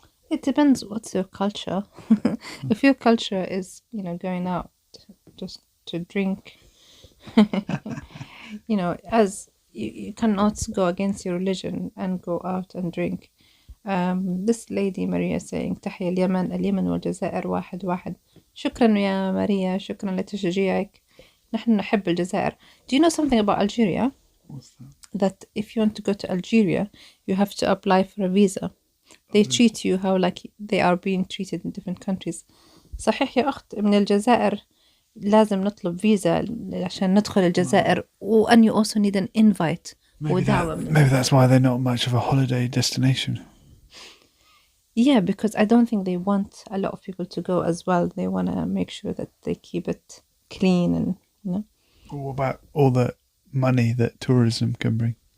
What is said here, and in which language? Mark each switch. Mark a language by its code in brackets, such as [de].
[en] It depends what's your culture. If your culture is, you know, going out just to drink, you know, as you cannot go against your religion and go out and drink. This lady Maria saying [ar] تحيا اليمن والجزائر واحد. شكرا يا ماريا، شكرا لتشجيعك. نحن نحب الجزائر. [en] Do you know something about Algeria? What's that? That if you want to go to Algeria, you have to apply for a visa. They treat you how like they are being treated in different countries. [ar] صحيح يا أخت، من الجزائر لازم نطلب فيزا عشان ندخل الجزائر. [en] and you also need an invite. Maybe that's why they're not much of a holiday destination. Yeah, because I don't think they want a lot of people to go as well. They want to make sure that they keep it clean and, you know. What about all the money that tourism can bring?